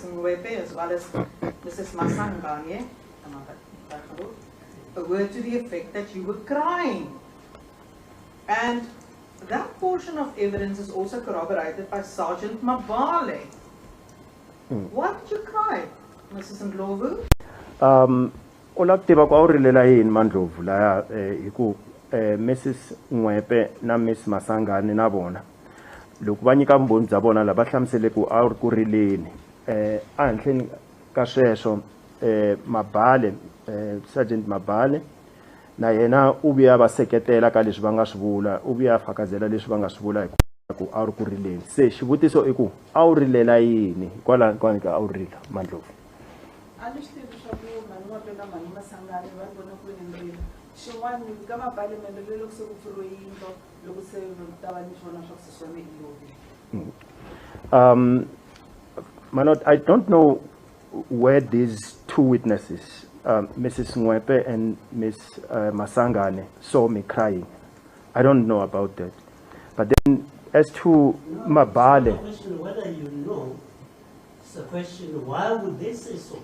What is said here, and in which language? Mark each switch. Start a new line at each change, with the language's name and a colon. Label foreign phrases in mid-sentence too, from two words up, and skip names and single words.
English: Nwebe as well as Mrs. Masanganye were to the effect that you were crying. And that portion of evidence is also corroborated by Sergeant Mabale. Why did you cry, Mrs. Ndlovu?
Tsonga: Olaktiva kwa urilela yini Mandlovu la hiku Mrs. Nwebe na Miss Masangane na bona loko va nyika vumbhoni bya bona la va hlamusele ku a ri ku rileni a handleni ka sweswo Mabale Sergeant Mabale na yena u vuya va seketela ka leswi va nga swi vula u vuya fakazela leswi va nga swi vula hi ku a ri ku rileni se xivutiso i ku a wu rilela yini kwalaho ka a wu rila Mandlovu a ni swi tivi swa ku mani wa pena mani Masangane va vona ku ni rila xin'wana ka Mabale mi endlele loko se ku pfuriwe yindlo loko se ta va ni swona swa ku sesi wa mina i lovile.
English: Manot, I don't know where these two witnesses, Mrs. Ngwepe and Ms. Masangane, saw me crying. I don't know about that. But then, as to Mabale, It's not a question whether you know. It's a question why would they say so?